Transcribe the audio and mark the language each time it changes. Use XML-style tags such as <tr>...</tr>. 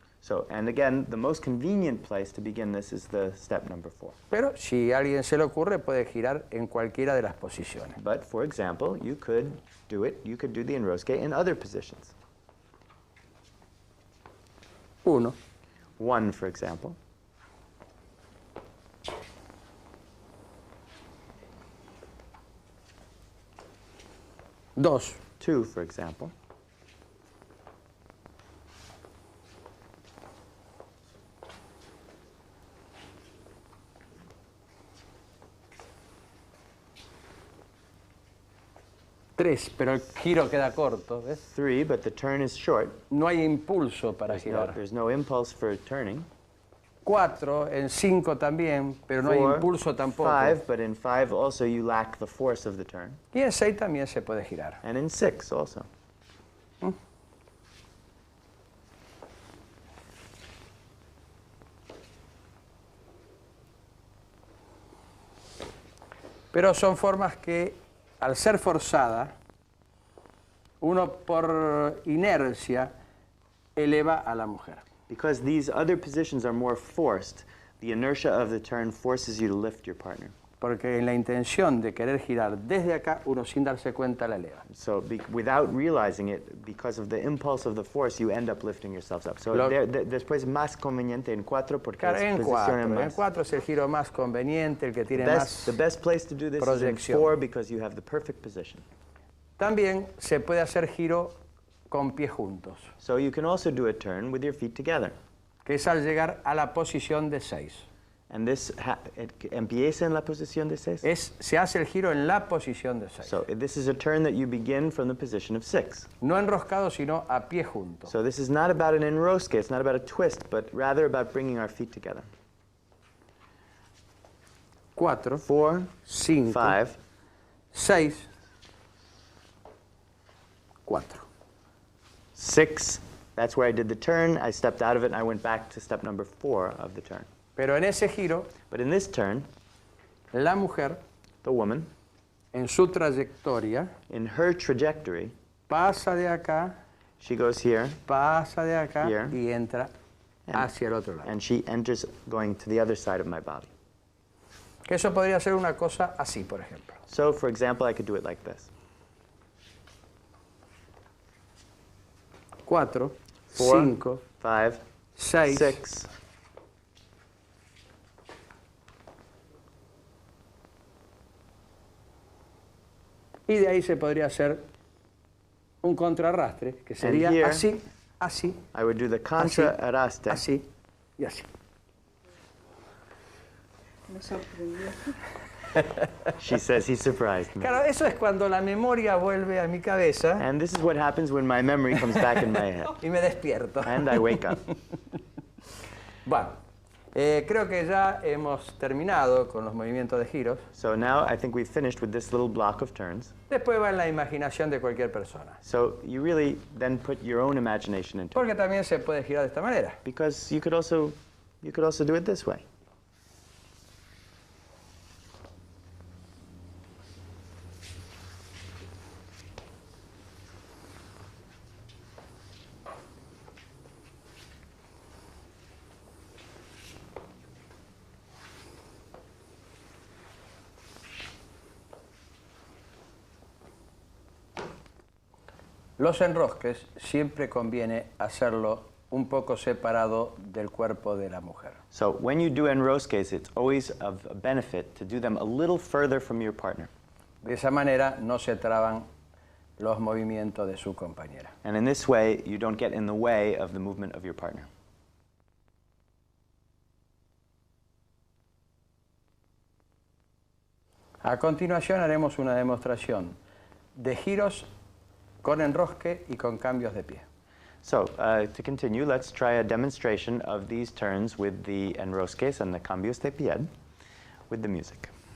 <en>So, and again, the most convenient place to begin this is the step number 4.</en> <es>Pero si a alguien se le ocurre, puede girar en cualquiera de las posiciones.</es> <en>But for example, you could do the enrosque in other positions.</en> <es>1,</es> <en>1, for example.</en> <es>2,</es> <en>2, for example.</en> <es>3, pero el giro queda corto, ¿ves?</es> <en>3, but the turn is short.</en> <es>No hay impulso para girar.</es> <en>There's no impulse for turning.</en> <es>4, en 5 también, pero no hay</es> <en>4,</en> <es>impulso tampoco.</es> <en>5, but in 5 also you lack the force of the turn.</en> <es>Y en 6 también se puede girar.</es> <en>And in 6 also.</en> <es>Pero son formas que, al ser forzada, uno por inercia eleva a la mujer.</es> <en>Because these other positions are more forced, the inertia of the turn forces you to lift your partner.</en> <es>Porque en la intención de querer girar desde acá, uno sin darse cuenta la eleva.</es> <en>So without realizing it, because of the impulse of the force, you end up lifting yourselves up.</en> <es>So después más conveniente en 4 porque Claro, es en posición 4. En más. 4 es el giro más conveniente, el que tiene más</es> <en>The best place to do this is in 4 because you have the perfect position.</en> <es>También se puede hacer giro con pies juntos,</es> <en>So you can also do a turn with your feet together.</en> <es>que es al llegar a la posición de 6.</es> <en>And this</en> <es>empieza en la posición de 6. Se hace el giro en la posición de 6.</es> <en>So this is a turn that you begin from the position of 6.</en> <es>No enroscado, sino a pie juntos.</es> <en>So this is not about an enrosque, it's not about a twist, but rather about bringing our feet together.</en> <es>4,</es> <en>4,</en> <es>5,</es> <en>5,</en> <es>6, 4.</es> <en>6, that's where I did the turn. I stepped out of it and I went back to step number 4 of the turn.</en> <es>Pero en ese giro,</es> <en>But in this turn,</en> <es>la mujer,</es> <en>the woman,</en> <es>en su trayectoria,</es> <en>in her trajectory,</en> <es>pasa de acá,</es> <en>she goes here,</en> <es>pasa de acá</es> <en>Here.</en> <es>y entra hacia el otro lado.</es> <en>and she enters going to the other side of my body.</en> <es>Que eso podría ser una cosa así, por ejemplo.</es> <en>So, for example, I could do it like this.</en> <es>4,</es> <en>4,</en> <es>5,</es> <en>5,</en> <es>6,</es> <en>6,</en> <es>y de ahí se podría hacer un contrarrastre, que sería</es> <en>here,</en> <es>así, así,</es> <en>I would do the contra arraste.</en> <es>así y así. Me sorprendió.</es> <en>She says he surprised me.</en> <es>Claro, eso es cuando la memoria vuelve a mi cabeza</es> <en>And this is what happens when my memory comes back in my head.</en> <es>y me despierto.</es> <en>And I wake up.</en> <es>Bueno, creo que ya hemos terminado con los movimientos de giros.</es> <en>So now I think we've finished with this little block of turns.</en> <es>Después va en la imaginación de cualquier persona.</es> <en>So you really then put your own imagination into it.</en> <es>Porque también se puede girar de esta manera.</es> <en>Because you could also do it this way.</en> <es>Los enrosques siempre conviene hacerlo un poco separado del cuerpo de la mujer. So when you do enrosques, it's always of benefit to do them a little further from your partner. De esa manera no se traban los movimientos de su compañera.</es> <en>And in this way, you don't get in the way of the movement of your partner.</en> <es>A continuación haremos una demostración de giros con enrosque y con cambios de pie.</es> <en>So, to continue, let's try a demonstration of these turns with the enrosques and the cambios de pie with the music.</en>